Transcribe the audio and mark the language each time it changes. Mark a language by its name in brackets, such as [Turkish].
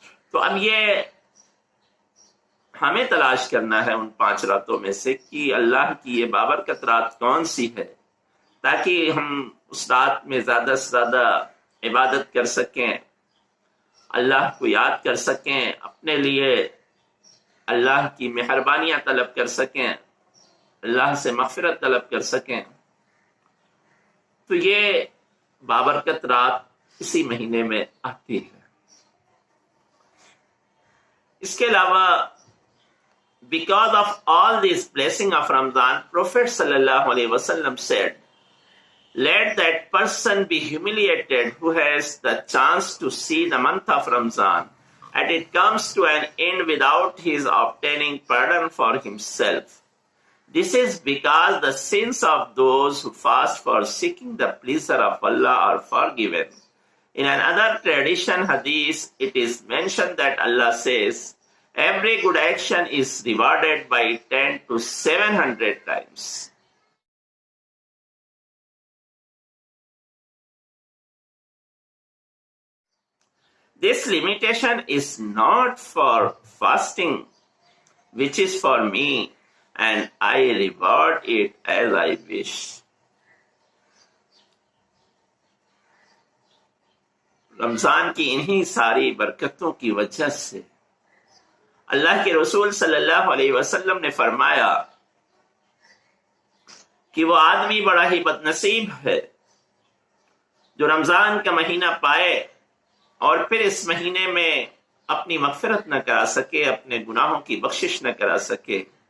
[Urdu] تو اب یہ ہمیں تلاش کرنا ہے ان 5 راتوں میں سے کہ اللہ کی یہ بابرکت رات کون سی ہے، تاکہ ہم اس رات میں زیادہ سے زیادہ عبادت کر سکیں، اللہ کو یاد کر سکیں، اپنے لیے اللہ کی مہربانیاں طلب کر سکیں، اللہ سے مغفرت طلب کر سکیں. تو یہ بابرکت رات اسی مہینے میں آتی ہے. اس کے علاوہ [English] because of all this blessing of Ramadan, Prophet sallallahu alaihi wasallam said, let that person be humiliated who has the chance to see the month of Ramadan and it comes to an end without his obtaining pardon for himself. This is because the sins of those who fast for seeking the pleasure of Allah are forgiven. In another tradition hadith, it is mentioned that Allah says, every good action is rewarded by 10 to 700 times. This limitation is not for fasting, which is for me, and I reward it as I wish. [Urdu] رمضان کی انہی ساری برکتوں کی وجہ سے اللہ کے رسول صلی اللہ علیہ وسلم نے فرمایا کہ وہ آدمی بڑا ہی بد نصیب ہے جو رمضان کا مہینہ پائے اور پھر اس مہینے میں اپنی مغفرت نہ کرا سکے، اپنے گناہوں کی بخشش نہ کرا سکے.